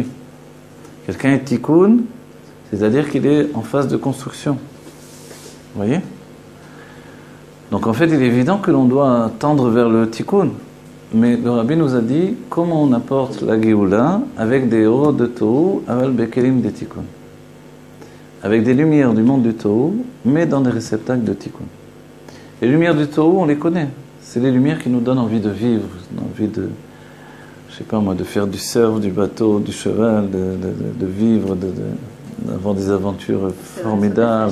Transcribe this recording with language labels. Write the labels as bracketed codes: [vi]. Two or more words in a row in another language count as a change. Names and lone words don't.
[fr] Quelqu'un est Tikkun, c'est-à-dire qu'il est en phase de construction. Vous voyez? Donc en fait, il est évident que l'on doit tendre vers le Tikkun. Mais le Rabbi nous a dit comment on apporte la Géoula avec des héros de Tohu, [he] אבל בכלים [fr] de Tikkun. Avec des lumières du monde du Tohu, mais dans des réceptacles de Tikkun. Les lumières du Tohu, on les connaît. C'est les lumières qui nous donnent envie de vivre, envie de, je sais pas moi, de faire du surf, du bateau, du cheval, de vivre, d'avoir des aventures formidables.